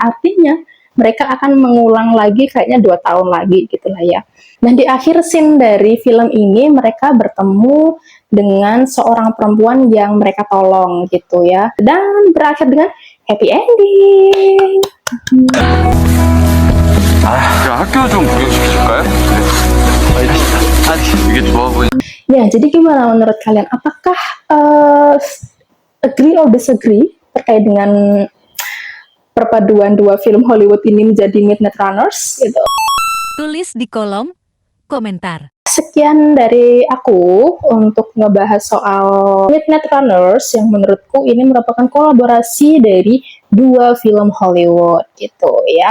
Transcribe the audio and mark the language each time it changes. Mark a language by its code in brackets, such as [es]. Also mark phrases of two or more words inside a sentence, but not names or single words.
[id] Artinya mereka akan mengulang lagi kayaknya 2 tahun lagi gitulah ya. Dan di akhir scene dari film ini mereka bertemu dengan seorang perempuan yang mereka tolong gitu ya, dan berakhir dengan [en] happy ending. [ko] 야, 학교 좀 구경시켜줄까요? 이게 좋아 보이네. [id] Ya, jadi gimana menurut kalian? Apakah [en] agree or disagree [id] terkait dengan perpaduan dua film Hollywood ini menjadi Midnight Runners gitu. Tulis di kolom komentar. Sekian dari aku untuk ngebahas soal Midnight Runners yang menurutku ini merupakan kolaborasi dari dua film Hollywood gitu ya.